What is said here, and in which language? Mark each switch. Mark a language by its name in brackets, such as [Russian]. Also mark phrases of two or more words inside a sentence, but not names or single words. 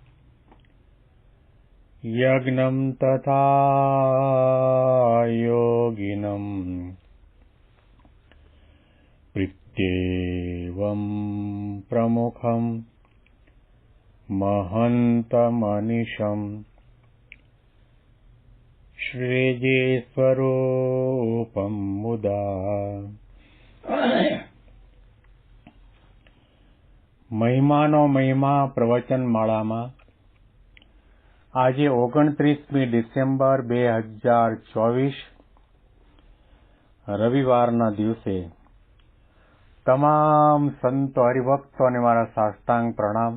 [Sanskrit] यज्ञं तथा योगिनं प्रीत्येवं प्रमुखं महन्तमनिशम् श्रीजीस्वरूपं मुदा [Gujarati] મહિમાનો મહિમા પ્રવચન માળામાં આજે 29મી ડિસેમ્બર 2024 રવિવારના દિવસે તમામ સંતો હરિભક્તોને મારા સાષ્ટાંગ પ્રણામ.